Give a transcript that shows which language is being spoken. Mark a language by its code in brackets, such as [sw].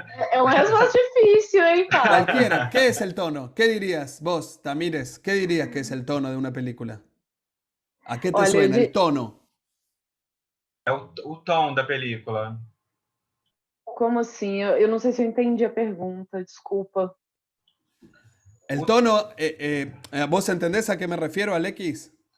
[pt] É uma resposta difícil, hein, Pablo? [es] Cualquiera. ¿Qué es el tono? ¿Qué dirías vos, Tamires? ¿Qué dirías que es el tono de una película? ¿A qué te [pt] Olha, [es] suena el tono? [pt] É o tom da película. Como assim? Eu não sei se eu entendi a pergunta, desculpa. [es] El tono, ¿vos entendés a qué me refiero, Alexis?